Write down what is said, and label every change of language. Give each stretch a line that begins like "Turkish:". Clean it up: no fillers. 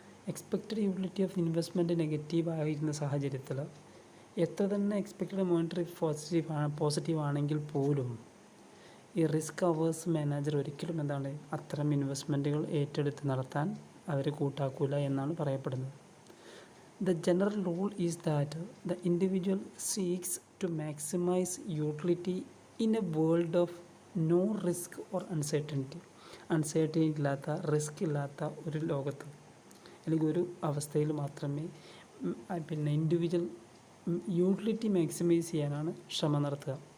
English: expected utility of investment
Malayalam: negative ആയിരുന്ന സാഹചര്യത്തിൽ എത്ര തന്നെ എക്സ്പെക്റ്റഡ് മോണിറ്ററി പോസിറ്റീവ് ആണെങ്കിൽ പോലും ഈ റിസ്ക് അവേഴ്സ് മാനേജർ ഒരിക്കലും എന്താണ് അത്തരം ഇൻവെസ്റ്റ്മെൻറ്റുകൾ ഏറ്റെടുത്ത് നടത്താൻ അവർ കൂട്ടാക്കൂല എന്നാണ് പറയപ്പെടുന്നത്.
English: The general rule is that the individual seeks to maximize utility in a world of no risk or uncertainty.
Malayalam: Uncertainty ഇല്ലാത്ത റിസ്ക് ഇല്ലാത്ത ഒരു ലോകത്ത് അല്ലെങ്കിൽ ഒരു അവസ്ഥയിൽ മാത്രമേ പിന്നെ ഇൻഡിവിജ്വൽ യൂട്ടിലിറ്റി മാക്സിമൈസ് ചെയ്യാനാണ് ശ്രമം നടത്തുക.